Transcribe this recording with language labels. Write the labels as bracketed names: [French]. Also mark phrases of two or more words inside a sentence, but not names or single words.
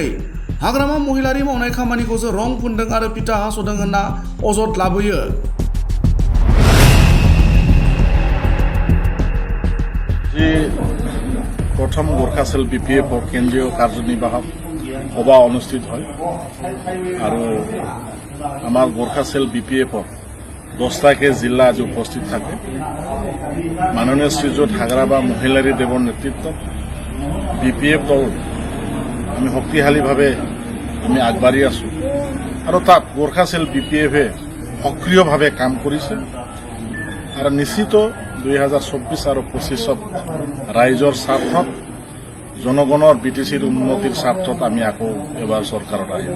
[Bodo] हाग्रामा महिलारि मावनाय खामानिखौसो रं फुनदों आरो पिता हास'दों होनना अजद लाबोयो। [Assamese] প্ৰথম গোৰ্খা চেল বিপিএফৰ কেন্দ্ৰীয় কাৰ্যনিৰ্বাহক সভা অনুষ্ঠিত হয় আৰু আমাৰ গোর্খা সেল বিপিএফর 10টাকে জিলা আজ উপস্থিত থাকে। মাননীয় শ্রীযুত হাগ্ৰামা মহিলাৰী দেৱৰ নেতৃত্বত বিপিএফ দল আমি শক্তিশালীভাৱে আমি আগবাঢ়ি আছো আৰু তাত গোর্খা সেল বিপিএফে সক্ৰিয়ভাৱে কাম কৰিছে আৰু নিশ্চিত 2024 আৰু 25ত ৰাইজৰ স্বাৰ্থত জনগণৰ বিটিচিৰ উন্নতিৰ স্বাৰ্থত আমি আকৌ এবাৰ চৰকাৰত আহিম।